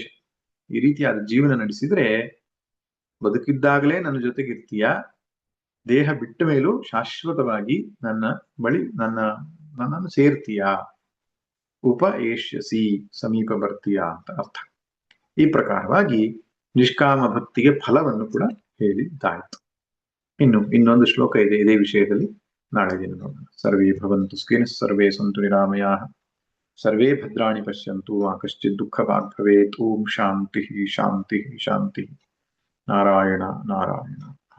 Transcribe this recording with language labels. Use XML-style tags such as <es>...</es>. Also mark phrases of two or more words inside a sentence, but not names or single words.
<kn>ಈ ರೀತಿಯಾದ ಜೀವನ ನಡೆಸಿದ್ರೆ ಬದುಕಿದ್ದಾಗಲೇ ನನ್ನ ಜೊತೆಗಿರ್ತೀಯ, ದೇಹ ಬಿಟ್ಟ ಮೇಲೂ ಶಾಶ್ವತವಾಗಿ ನನ್ನ ಬಳಿ ನನ್ನನ್ನು ಸೇರ್ತೀಯ, ಉಪಏಷ್ಯಸಿ, ಸಮೀಪ ಬರ್ತೀಯ ಅಂತ ಅರ್ಥ. ಈ ಪ್ರಕಾರವಾಗಿ ನಿಷ್ಕಾಮ ಭಕ್ತಿಗೆ ಫಲವನ್ನು ಕೂಡ ಹೇಳಿದ್ದಾಯ್ತು. ಇನ್ನೊಂದು ಶ್ಲೋಕ ಇದೆ ಇದೇ ವಿಷಯದಲ್ಲಿ, ನಾಳೆ ದಿನ ನೋಡೋಣ.</kn> <sa>ಸರ್ವೇ ಭವಂತು ಸುಖಿನಃ, ಸರ್ವೇ ಸಂತು ನಿರಾಮಯಾಃ, ಸರ್ವೇ ಭದ್ರಾಣಿ ಪಶ್ಯಂತು ಮಾ ಕಶ್ಚಿತ್ ದುಃಖಭಾಗ್ ಭವೇತ್. ಓಂ ಶಾಂತಿ ಶಾಂತಿ ಶಾಂತಿ. ನಾರಾಯಣ ನಾರಾಯಣ.</sa>